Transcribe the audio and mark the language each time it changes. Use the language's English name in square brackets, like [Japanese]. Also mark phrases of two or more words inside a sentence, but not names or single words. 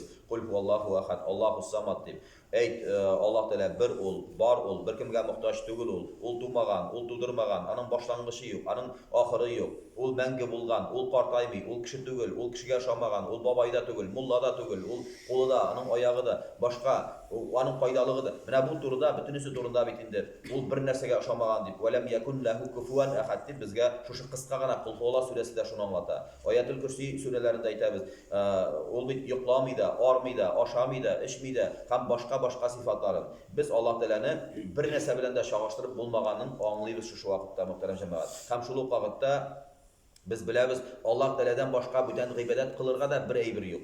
[Arabic] قل هو الله أحد الله الصمد [Tatar] дип. Аллаһ Тәгалә бер ул, бар ул, беркемгә мохтаҗ түгел ул тумаган, ул тудырмаган, аның башлангычы юк, аның ахыры юк. Ул мәңге булган, ул картаймый, ул кеше түгел, ул кешегә ошамаган, ул бабай да түгел, мулла да түгел, ул кулы да, аның аягы да, башка, аның кайдалыгы да. Менә бу турыда, бөтенесе турында бит инде. Ул бер нәрсәгә ошамаган дип, [Arabic] "ولم يكن له كفوا أحد" [Tatar] дип безгә шушы кыска гына Кул Хуала сүрәсендә шуны аңлата. Аятул Курси сүрәләрендә әйтәбез, ул бит йокламый да, армый да, ашамый да, эчми дә, һәм башка сифатларын. Без Аллаһ Тәгаләне бер нәрсә белән дә чагыштырып булмаганын аңлыйбыз шушы вакытта, мөхтәрәм җәмәгать. Һәм шул ук вакытта без беләбез, Аллаһ Тәгаләдән башка бүтән гыйбадәт кылырга да бер әйбер юк.